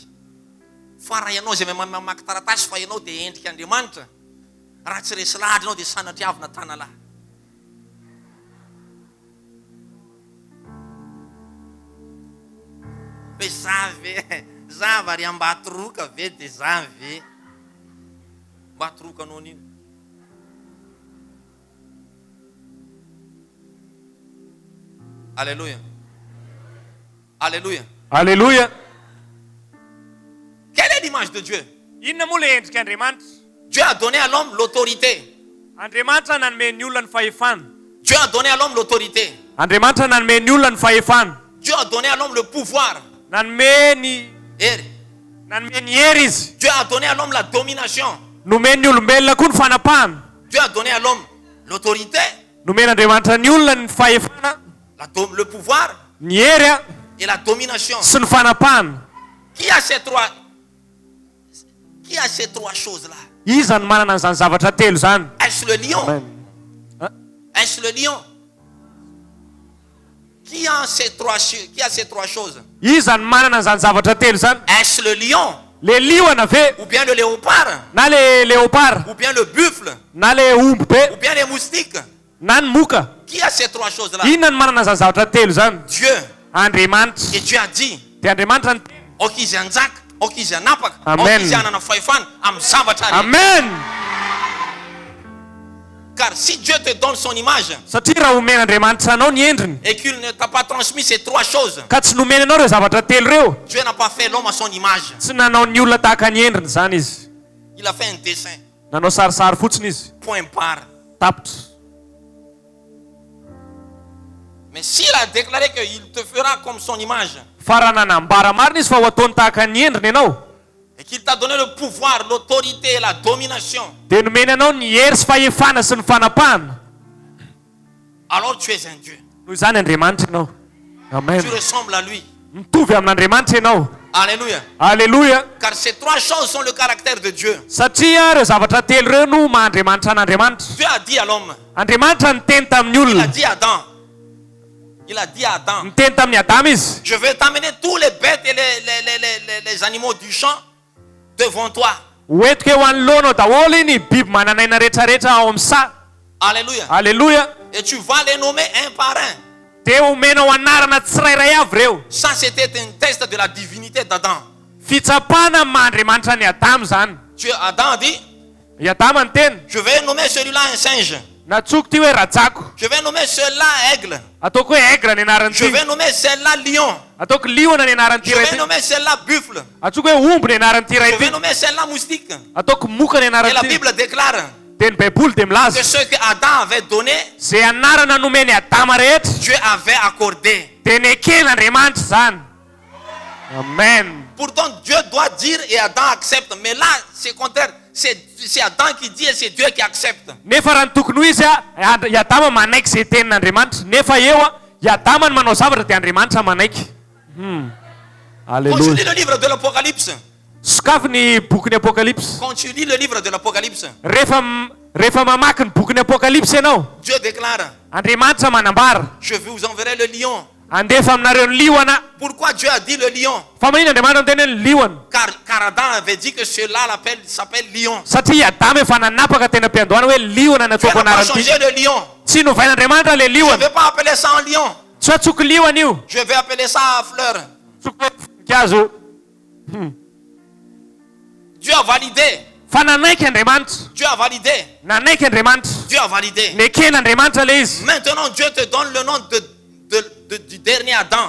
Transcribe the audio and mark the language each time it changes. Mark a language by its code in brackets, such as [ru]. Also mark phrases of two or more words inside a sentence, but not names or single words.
[mg] Fa raha ianao izay mamaky taratasy fa ianao dia endrika Andriamanitra, raha tsy resy lahatra ianao dia sanatry avina tanalahy. Hoe za vary ambatoroka ve dia za ve mbatoroka anao an'ino? Alléluia. Alléluia. Alléluia. [fr] Quelle est l'image de Dieu? [mg] Inona moa le endrik'Andriamanitra? [fr] Dieu a donné à l'homme l'autorité. [mg] Andriamanitra nanome ny olona ny fahefana. [fr] Dieu a donné à l'homme l'autorité. [mg] Andriamanitra nanome ny olona ny fahefana. [fr] Dieu a donné à l'homme le pouvoir. [mg] Nanome ny hery izy. [fr] Dieu a donné à l'homme la domination. [mg] Nomeny ny olombelona koa ny fanapahana. [fr] Dieu a donné à l'homme l'autorité, [mg] Nomen'Andriamanitra ny olona ny fahefana, [fr] le pouvoir [mg] ny hery [fr] et la domination. [mg] sy ny fanapahana. [fr] Qui a ces trois choses-là? [mg] Iza ny manana an'izany zavatra telo zany? [fr] Est-ce le lion? Amen. Est-ce le lion? Qui a ces trois choses? [mg] Iza ny manana an'izany zavatra telo zany? [fr] Est-ce le lion? [mg] Le liona ve? [fr] Ou bien le léopard? [mg] Na [fr] le léopard? Ou bien le buffle? [mg] Na le omby be? [fr] Ou bien les moustiques? [mg] Na ny moka? [fr] Qui a ces trois choses-là? [mg] Inona ny manana an'izany zavatra telo zany? [fr] Dieu. [mg] Andriamanitra. [fr] Et Dieu a dit, [mg] Dia Andriamanitra ny okizy anjaka, okizy anapaka, Amen. okizy anana fahefana amin'ny zavatra rehetra. Amen. [fr] Car si Dieu te donne son image [mg] Satria raha omen'Andriamanitra anao ny endriny [fr] et qu'il ne t'a pas transmis ces trois choses, [mg] ka tsy nomeny anao reo zavatra telo reo, [fr] Dieu n'a pas fait l'homme à son image. [mg] tsy nanao ny olona tahaka ny endriny zany izy. [fr] Il a fait un dessin, [mg] Nanao sarisary fotsiny izy. [fr] point barre. [mg] Tapitra. [fr] Mais s'il a déclaré qu'il te fera comme son image [mg] Fa raha nanambara marina izy fa ho ataony tahaka ny endriny ianao, [fr] et qu'il t'a donné le pouvoir, l'autorité et la domination, [mg] dia nomeny anao ny hery sy fahefana sy ny fanapahana, [fr] alors tu es un Dieu. [mg] noho izany Andriamanitra ianao. Amen. [fr] Tu ressembles à lui. [mg] Mitovy amin'Andriamanitra ianao. Alléluia. Alléluia. [fr] Car ces trois choses sont le caractère de Dieu. [mg] Satria reo zavatra telo reo no maha-Andriamanitra an'Andriamanitra. [fr] Dieu a dit à l'homme, [mg] Andriamanitra niteny tamin'ny [fr] il a [mg] olona, [fr] dit à Adam, il a dit à Adam, [mg] niteny tamin'ny Adama izy, [fr] je vais t'amener tous les bêtes et les animaux du champ devant toi. [mg] hoentiko eo anoloanao daholo ny biby mananaina rehetrarehetra ao amin'ny sa. Alléluia. Alléluia. [fr] Et tu vas les nommer un par un. [mg] Dia omenao anarana tsirairay avy reo. [fr] Ça, c'était un test de la divinité d'Adam. [mg] Fitsapana maha-Andriamanitra ny Adama zany. [fr] Adam a dit, [mg] I Adama ny teny, [fr] je vais nommer celui-là un singe. [mg] natsoko ty hoe rajako, [fr] Je vais nommer celui-là aigle. [mg] ataoko hoe aigle ny [fr] Je [mg] anaran'ity, [fr] vais nommer celle-là lion. [mg] ataoko liona ny anaran'ity [fr] Je [mg] ray [fr] vais [mg] ty, [fr] nommer celle-là buffle. [mg] atsoko hoe omby ny anaran'ity ray [fr] Je vais [mg] ty, [fr] nommer celle-là moustique. [mg] ataoko moka ny [fr] Et la [mg] anaran'ity. [fr] Bible déclare [mg] Dia ny baiboly dia [fr] que [mg] milaza [fr] ce que Adam avait donné, [mg] zay anarana nomeny Adama rehetra [fr] Dieu avait accordé. [mg] dia ny eken'Andriamanitra zany. Amen. [fr] Pourtant, Dieu doit dire et Adam accepte. Mais là, c'est contraire. C'est Adam qui dit et c'est Dieu qui accepte. [mg] Nefa raha ny tokony ho izy i Adama manaiky izay tenin'Andriamanitra. Nefa eo i Adama ny manao zavatra dia Andriamanitra manaiky. [fr] Quand tu Alléluia. lis le livre de l'Apocalypse, [mg] Sokafy ny boky ny Apokalypse. [fr] quand tu lis le livre de l'Apocalypse, [mg] Rehefa mamaky ny boky ny Apokalypse ianao, [fr] Dieu déclare, [mg] Andriamanitra manambara, [fr] je vous enverrai le lion. [mg] andefa aminareo ny liona. [fr] Pourquoi Dieu a dit le lion? [mg] Fa manino Andriamanitra miteny ny liona? [fr] Car Adam avait dit que cela s'appelle lion. [mg] Satria Adama efa nanapaka tena am-piandohana hoe liona [fr] Dieu [mg] nataoko [fr] n'a pas [mg] anarany [fr] changé [mg] ity. [fr] le lion. [mg] Tsy novain'Andriamanitra le [fr] Je ne [mg] liona. [fr] vais pas appeler ça un lion. [mg] Tsy atsoky liona io. [fr] Je vais appeler ça un fleur. [mg] Voninkazo. [fr] Dieu a validé. [mg] Fa nanaiky Andriamanitra. [fr] Dieu a validé. [mg] Nanaiky Andriamanitra. [fr] Dieu a validé. [mg] Neken'Andriamanitra le izy. [fr] Maintenant, Dieu te donne le nom du dernier Adam.